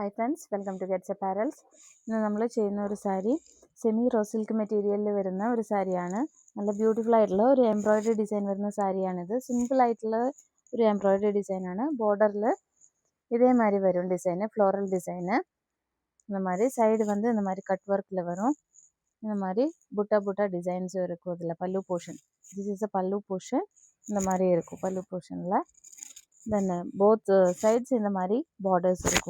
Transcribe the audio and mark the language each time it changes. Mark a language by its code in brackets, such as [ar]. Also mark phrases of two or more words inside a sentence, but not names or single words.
[en] Hi friends, welcome to Gets Apparels. [ml] ഇന്ന് നമ്മൾ ചെയ്യുന്ന ഒരു സാരി [en] semi raw silk materialിൽ [ml] വരുന്ന ഒരു സാരിയാണ്. നല്ല ബ്യൂട്ടിഫുൾ ആയിട്ടുള്ള ഒരു [en] embroidery design [ml] വരുന്ന സാരിയാണിത്. സിമ്പിൾ ആയിട്ടുള്ള ഒരു [en] embroidery designആണ്. [ta] ബോർഡറിൽ இதே மாதிரி வரும் டிசைனு, [en] floral designஉ. [ta] இந்த மாதிரி சைடு வந்து இந்த மாதிரி [en] cut workஇல் [ta] வரும். இந்த மாதிரி புட்டா புட்டா டிசைன்ஸும் இருக்கும். இதில் பல்லு போர்ஷன், [en] this is a pallu portion. [ta] இந்த மாதிரி இருக்கும் பல்லு போர்ஷனில். [en] then both sides [ta] இந்த மாதிரி பார்டர்ஸ் இருக்கும்.